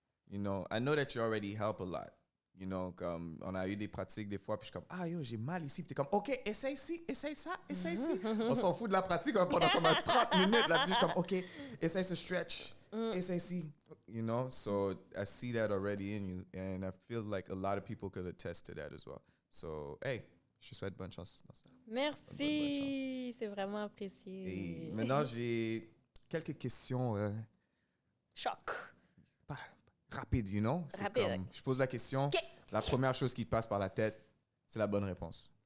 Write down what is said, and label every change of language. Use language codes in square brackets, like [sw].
[en] You know, I know that you already help a lot. You know, [fr] comme on a eu des pratiques des fois, puis je suis comme, ah yo, j'ai mal ici. Puis t'es comme, OK, essaye ici, essaye ça, essaye ici. On s'en fout de la pratique hein, pendant comme 30 minutes là-dessus. Je suis comme, OK, essaye ce stretch, essaye ici. [en] You know, so I see that already in you. And I feel like a lot of people could attest to that as well. So, hey, [fr] je te souhaite bonne chance dans ça. Merci, c'est vraiment apprécié. Et maintenant, j'ai quelques questions Choc. rapides, [en] you know? [fr] C'est Rapide. comme, je pose la question, OK. la première chose qui te passe par la tête, c'est la bonne réponse.